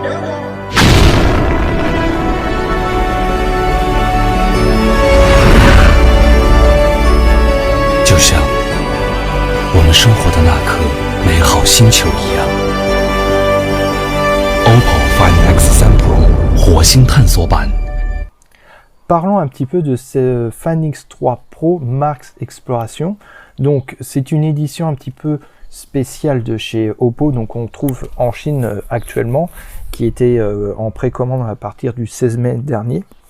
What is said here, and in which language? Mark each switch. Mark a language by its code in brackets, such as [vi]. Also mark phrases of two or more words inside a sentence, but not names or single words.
[zh] 就像我们生活的那颗美好星球一样。Oppo Find X3 Pro 火星探索版。 [fr] Parlons un petit peu de ce Find X3 Pro Mars Exploration. Donc c'est une édition un petit peu spéciale de chez Oppo, donc on trouve en Chine actuellement, qui était en précommande à partir du 16 mai dernier.